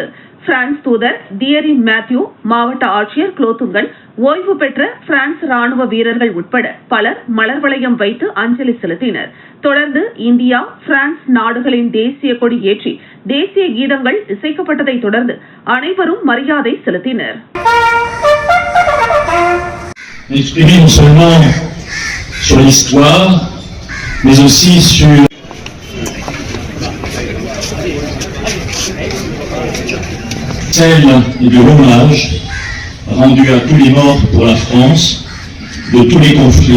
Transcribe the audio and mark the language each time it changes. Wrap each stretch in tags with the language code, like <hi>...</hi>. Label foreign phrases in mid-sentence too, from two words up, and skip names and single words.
<ta>பிரான்ஸ் தூதர் தியரி மேத்யூ, மாவட்ட ஆட்சியர் குலோத்துங்கன், ஓய்வு பெற்ற பிரான்ஸ் ராணுவ வீரர்கள் உட்பட பலர் மலர் வளையம் வைத்து அஞ்சலி செலுத்தினர். தொடர்ந்து இந்தியா, பிரான்ஸ் நாடுகளின் தேசிய கொடி ஏற்றி தேசிய கீதங்கள் இசைக்கப்பட்டதை தொடர்ந்து அனைவரும் மரியாதை செலுத்தினர்.</ta> <fr>Exprimer non seulement sur l'histoire, mais aussi sur celle et de l'hommage rendu à tous les morts pour la France de tous les conflits.</fr>